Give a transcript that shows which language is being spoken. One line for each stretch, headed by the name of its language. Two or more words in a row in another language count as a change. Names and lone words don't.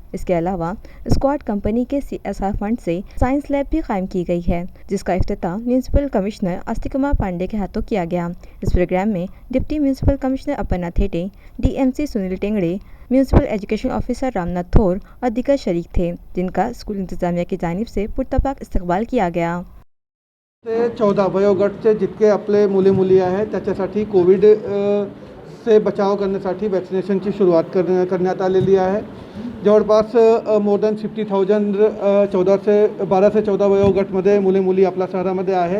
Urdu: اس کے علاوہ اسکواڈ کمپنی کے CSR فنڈ سے
English: science lab
Urdu: بھی قائم کی گئی ہے، جس کا افتتاح
English: municipal commissioner
Urdu: آستک کمار پانڈے کے ہاتھوں کیا گیا۔ اس پروگرام میں
English: deputy municipal commissioner
Urdu: اپرنا تھیٹے، DMC سنیل ٹینگڑے،
English: municipal education officer
Urdu: رام ناتھ تھور اور دیگر شریک تھے، جن کا اسکول انتظامیہ کی جانب سے پرتپاک استقبال کیا گया।
Marathi: 14 वयोगटचे जितके आपले मुले मुली आहेत त्याच्यासाठी कोविड से बचाव करण्यासाठी वॅक्सिनेशनची सुरुवात करण्यात आलेली आहे। जवळपास
English: more than
Marathi: 50,000 12 से 14 वयोगटमध्ये मुले मुली आपल्या शहरामध्ये आहे।